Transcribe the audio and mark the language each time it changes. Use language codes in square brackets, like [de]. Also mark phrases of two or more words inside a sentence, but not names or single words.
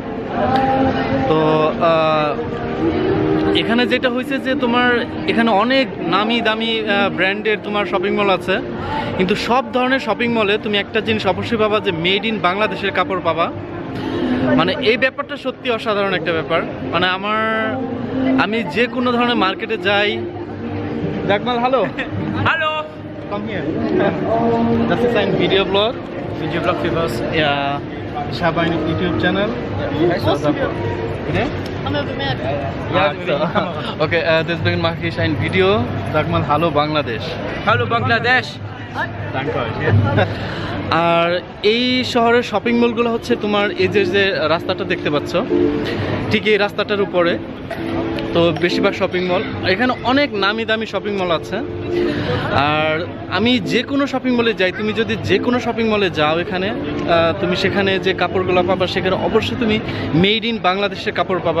[bn] তো এখানে যেটা হয়েছে যে তোমার এখানে অনেক নামি দামি ব্র্যান্ডের তোমার [en] shopping mall [bn] আছে, কিন্তু সব ধরনের [en] shopping mallে [bn] তুমি একটা জিনিস অবশ্যই পাবা যে [en] made in Bangladeshের [bn] কাপড় পাবা। মানে এই ব্যাপারটা সত্যি অসাধারণ একটা ব্যাপার। মানে আমি যে কোনো ধরনের মার্কেটে যাই। জাকমাল, হ্যালো [de] Hallo! Komm hier. Das ist ein Videoblog. Videoblog für was? Ja, ich habe einen YouTube-Channel. Bitte? Haben wir bemerkt. Ja, okay, deswegen mache ich ein Video. Sag mal Hallo Bangladesh. Hallo Bangladesh! Danke euch. [bn] আর এই শহরের [en] shopping mallগুলো [bn] হচ্ছে তোমার এই যে রাস্তাটা দেখতে পাচ্ছ, ঠিক এই রাস্তাটার উপরে তো বেশিরভাগ [en] shopping mall, [bn] এখানে অনেক নামি দামি [en] shopping mall [bn] আছে। আর আমি যে কোনো [en] shopping mallে [bn] যাই, তুমি যদি যে কোনো [en] shopping mallে [bn] যাও এখানে, তুমি সেখানে যে কাপড়গুলো পাবা সেখানে অবশ্যই তুমি [en] made in Bangladeshের [bn] কাপড় পাবা।